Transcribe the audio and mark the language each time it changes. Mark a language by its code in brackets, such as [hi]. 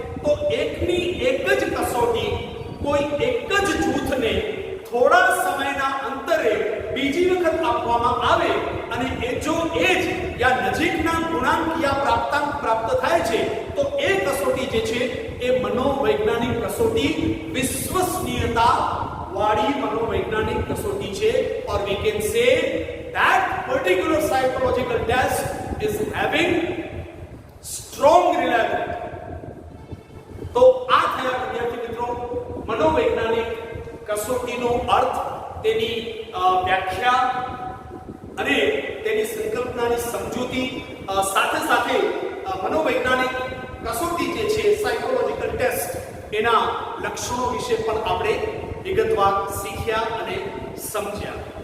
[gu] તો એકની એક જ કસોટી કોઈ એક જ જૂથને થોડા સમયના અંતરે બીજી વખત આપવામાં આવે અને એ જ યા નજીકના ગુણાંક યા પ્રાપ્તાંક પ્રાપ્ત થાય છે તો એ કસોટી જે છે એ મનોવૈજ્ઞાનિક કસોટી, વિશ્વસનીયતા વાળી મનોવૈજ્ઞાનિક કસોટી છે. [en] or we can say that particular psychological test is having strong reliability. [gu] તો આ થયા વિદ્યાર્થી મિત્રો મનોવૈજ્ઞાનિક કસોટીનો અર્થ, તેની વ્યાખ્યા અને તેની સંકલ્પનાની સમજૂતી, સાથે સાથે મનોવૈજ્ઞાનિક કસોટી જે છે સાયકોલોજીકલ ટેસ્ટ એના લક્ષણો વિશે પણ આપણે વિગતવાર શીખ્યા અને સમજ્યા.